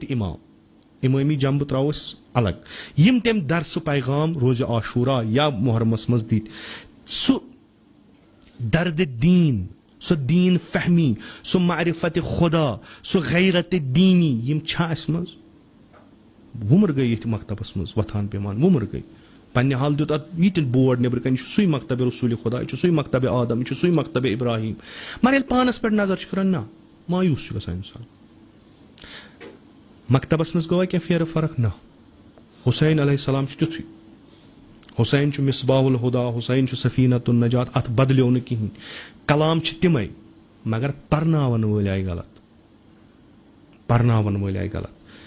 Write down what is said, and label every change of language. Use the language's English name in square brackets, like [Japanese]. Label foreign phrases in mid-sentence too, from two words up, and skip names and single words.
[Kashmiri] امام امٲمی جنبہٕ ترٛاوو أسۍ الگ یِم تٔمۍ درسہٕ پیغام روزِ عاشورہ یا محرمس منٛز دِتۍ سُہ درد دیٖن سۄ دیٖن فہمی سُہ معرفت خدا سُہ غیرت دیٖنی یِم چھا اَسہِ منٛز وُمر گٔے ییٚتہِ مکتبس منٛز وۄتھان پیٚوان وُمر گٔے پننہِ حال دیُت اتھ یہِ تہِ بورڈ نیٚبرٕ کَنۍ یہِ چھُ سُے مکتبِ رسوٗلِ خدا یہِ چھُ سُے مکتبِ آدم یہِ چھُ سُے مکتبِ ابراہیم مگر ییٚلہِ پانس پٮ۪ٹھ نظر چھِ کران نہ مایوٗس چھُ گژھان انسان مکتبس منٛز گوٚوا کینٛہہ پھیرٕ فرق نہ حُسین [Arabic] علیہ السلام [Kashmiri] چھُ تیُتھُے حُسین چھُ مصباح الہدا حُسین چھُ سفیٖنۃ النجات اتھ بدلیو نہٕ کِہینۍ کلام چھِ تِمے مگر پرناون وٲلۍ آیہِ غلط پرناون وٲلۍ آیہِ غلط